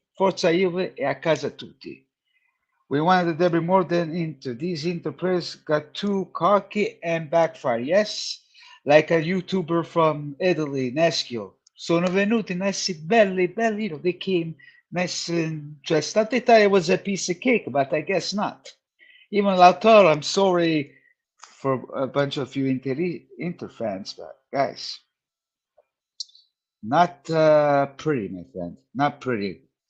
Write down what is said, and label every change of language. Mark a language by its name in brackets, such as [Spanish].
[Italian] Forza Juve e a casa tutti. [English] We wanted the derby more than Inter. These Inter players got too cocky and backfire. Yes, like a YouTuber from Italy, Neschio. [Italian] Sono venuti messi belli, belli. [English] They came nice and dressed. I thought it was a piece of cake, but I guess not. Even Lautaro, I'm sorry for a bunch of you Inter fans, but guys, not pretty, my friend. Not pretty.